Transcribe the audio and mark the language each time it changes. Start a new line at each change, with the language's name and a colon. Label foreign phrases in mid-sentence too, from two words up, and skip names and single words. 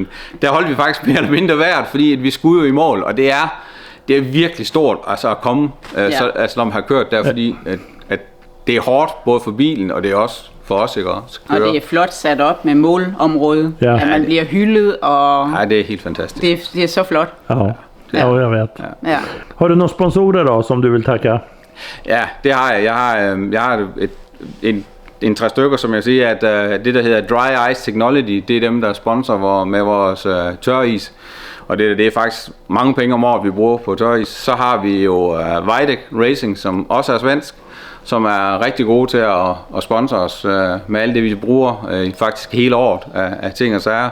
Danish: Der holdt vi faktisk mere eller mindre værd, fordi vi skulle jo i mål, og det er virkelig stort altså at komme, når man har kørt der, fordi at det er hårdt både for bilen, og det er også for os, ikke også? Og det er flot sat op med målområdet, at man bliver hyldet, og det er helt fantastisk. Det er så flot.
Swedish: Ja, jag vet. Ja. Har du några sponsorer då som du vill tacka?
Danish: Ja, det har jeg. Jeg har en 3 stykker, som jeg siger, at det der hedder Dry Ice Technology, det er dem, der sponsor med vores tøris. Og det er faktisk mange penge om året, vi bruger på tøj. Så har vi jo Weidek Racing, som også er svensk, som er rigtig gode til at sponsore os med alt det, vi bruger faktisk hele året af ting og sager.